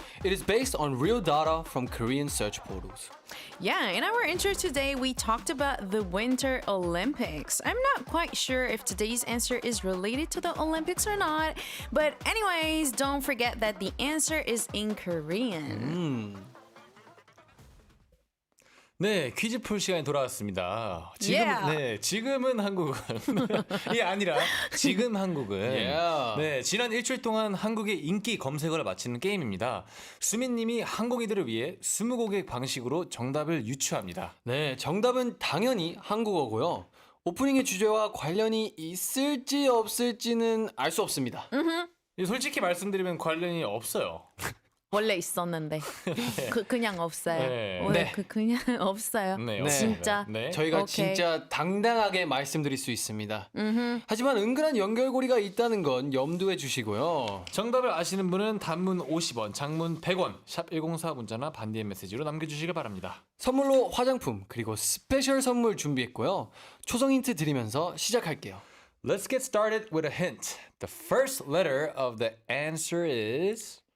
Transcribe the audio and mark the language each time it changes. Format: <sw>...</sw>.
<en>It is based on real data from Korean search portals. Yeah, in our intro today, we talked about the Winter Olympics. I'm not quite sure if today's answer is related to the Olympics or not, but anyways, don't forget that the answer is in Korean.</en> <ko>네, 퀴즈 풀 시간이 돌아왔습니다.</ko> <en>Yeah.</en> <ko>지금은 한국은 이게 아니라 지금 한국은</ko> <en>Yeah.</en> <ko>네, 지난 일주일 동안 한국의 인기 검색어를 맞히는 게임입니다. 수민님이 항공이들을 위해 20곡의 방식으로 정답을 유추합니다. 네, 정답은 당연히 한국어고요. 오프닝의 주제와 관련이 있을지 없을지는 알 수 없습니다. 솔직히 말씀드리면 관련이 없어요. 원래 있었는데 그냥 없어요. 네. 원래 네. 그냥 없어요. 네, 진짜. 네. 저희가 오케이. 진짜 당당하게 말씀드릴 수 있습니다. 하지만 은근한 연결고리가 있다는 건 염두해 주시고요. 정답을 아시는 분은 단문 50원, 장문 100원, 샵 1045 문자나 반디의 메시지로 남겨주시길 바랍니다. 선물로 화장품 그리고 스페셜 선물 준비했고요. 초성 힌트 드리면서 시작할게요.</ko> <en>Let's get started with a hint. The first letter of the answer is</en>